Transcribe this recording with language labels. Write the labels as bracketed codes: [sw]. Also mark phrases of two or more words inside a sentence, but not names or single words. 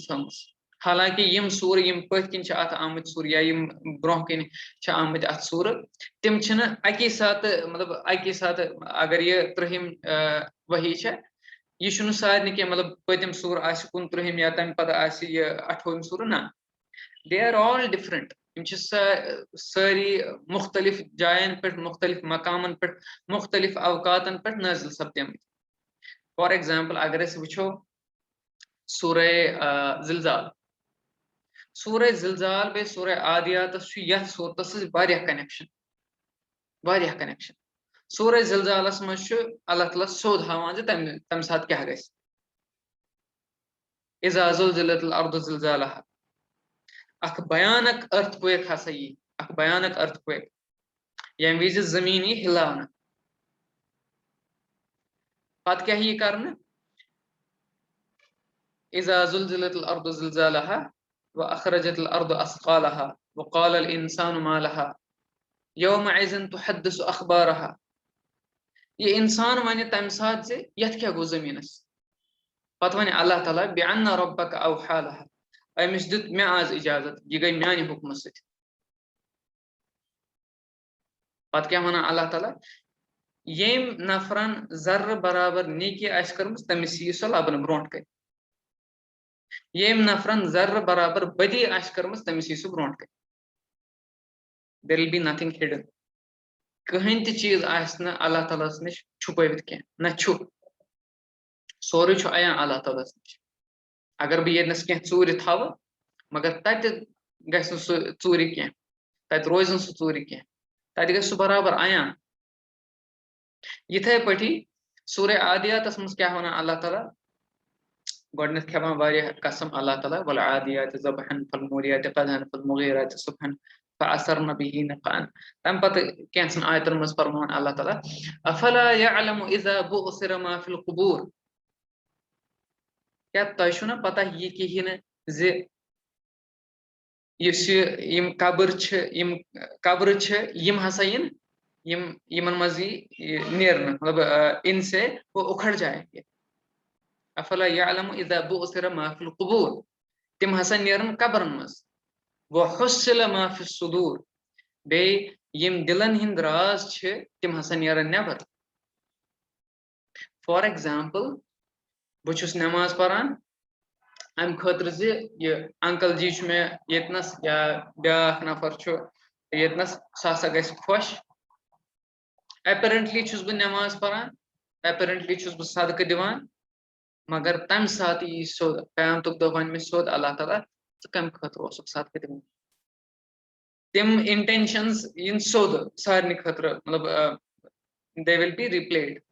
[ks] تھٲومٕژ حالانکہِ یِم سوٗرٕ یِم پٔتھۍ کِنۍ چھِ اتھ آمٕتۍ سوٗرٕ یا یِم برونٛہہ کِنۍ چھِ آمٕتۍ اتھ سوٗرٕ تِم چھِنہٕ اکی ساتہٕ مطلب اکی ساتہٕ اگر یہِ 30 ؤحی چھےٚ یہِ چھُنہٕ سارنٕے کینٛہہ مطلب پٔتِم سوٗرٕ آسہِ 29 یا تمہِ پتہٕ آسہِ یہِ 28 سوٗرٕ نہ [en] they are all different [ks] یِم چھِ سٲری مختلف جاین پٮ۪ٹھ مختلف مقامن پٮ۪ٹھ مختلف اوقاتن پٮ۪ٹھ نٲزِل سپدیمٕتۍ [en] for example [ks] اگر أسۍ وٕچھو سورہ زلزال سورہ زلزال بیٚیہِ سورہ عادیاتس چھُ یتھ صوٗرتس سۭتۍ واریاہ کنیکشن سورہ زلزالس منٛز چھُ اللہ تعالیٰ سیوٚد ہاوان زِ تمہِ ساتہٕ کیٛاہ گژھِ [ar] اذا زلزلت الارض زلزالها [ks] اکھ بھیانک أرتھ کویک ہسا یی اکھ بھیانک أرتھ کویک ییٚمہِ وِزِ زٔمیٖن یی ہِلاونہٕ پتہٕ کیٛاہ یی کرنہٕ [ar] اذا زلزلت الارض زلزالها واخرجت الارض اثقالها وقال الانسان ما لها يومئذ تحدث اخبارها [ks] یہ انسان ونہِ تمہِ ساتہٕ زِ یتھ کیٛاہ گوٚو زٔمیٖنس پتہٕ وَنہِ اللہ تعالیٰ [ar] بِأَنَّ رَبَّكَ أَوْحَىٰ لَهَا [ks] أمِس دیُت مےٚ آز اِجازت یہِ گٔے میانہِ حُکمہٕ سۭتۍ پتہٕ کیٛاہ وَنان اللہ تعالیٰ ییٚمۍ نفرن ذرٕ برابر نیکی آسہِ کٔرمٕژ تٔمِس یی سۄ لبنہٕ برونٛٹھ کَنہِ ییٚمۍ نفرن ذرٕ برابر بدی آسہِ کٔرمٕژ تٔمِس یی سُہ برونٛٹھ کَنہِ [en] there will be nothing hidden [ks] کٕہٕنۍ تہِ چیٖز آسہِ نہٕ اللہ تعالیٰ ہس نِش چھُپٲوِتھ کینٛہہ نہ چھُ سورُے چھُ عیان اللہ تعالیٰ ہس نِش اگر بہٕ ییٚتنس کینٛہہ ژوٗرِ تھاوٕ مگر تتہِ گژھِ نہٕ سُہ ژوٗرِ کینٛہہ تتہِ روزِ نہٕ سُہ ژوٗرِ کینٛہہ تتہِ گژھِ سُہ برابر عیان یِتھے پٲٹھی سورہ عادیاتس منٛز کیٛاہ وَنان اللہ تعالیٰ گۄڈٕنیتھ کھٮ۪وان واریاہ قسم اللہ تعالیٰ [ar] والعادیات ضبحن فالموریات قدحن فالمغیرات صبحن فاثرن به نقعا [ks] تمہِ پتہٕ کینٛژن آیتن منٛز فرماوان اللہ تعالیٰ [ar] افلا يعلم اذا بعثر ما في القبور [ks] کیٛاہ تۄہہِ چھُو نہ پتہ یہِ کِہیٖنۍ نہٕ زِ یُس یہِ یِم قبر چھِ یِم ہسا یِمن منٛز یی نیرنہٕ مطلب [ur] ان سے وہ اُکھڑ جائیں گے [ks] افلا [ar] يعلم اذا بعثر ما في القبور [ks] تِم ہسا نیرن قبرن منٛز [ar] وحصل ما في الصدور [ks] بیٚیہِ یِم دِلن ہٕنٛدۍ راز چھِ تِم ہسا نیرن نٮ۪بر [en] for example [ks] بہٕ نماز پران ام خاطر زِ یہ انکل جی چھُ مےٚ ییٚتنس یا بیاکھ نفر چھُ ییٚتنس سُہ ہسا گژھِ خۄش ایپیرنٹلی چھُس بہٕ نماز پران ایپیرنٹلی چھُس بہٕ صدقہٕ دِوان مگر تمہِ ساتہٕ یی سیوٚد قیامتُک دۄہ وَنہِ مےٚ سیوٚد اللہ تعالیٰ ژٕ کمہِ خٲطرٕ اوسُکھ صدقہٕ دِوان تِم انٹینشنز یِن سیوٚد سارنٕے خٲطرٕ مطلب [en] they will be replayed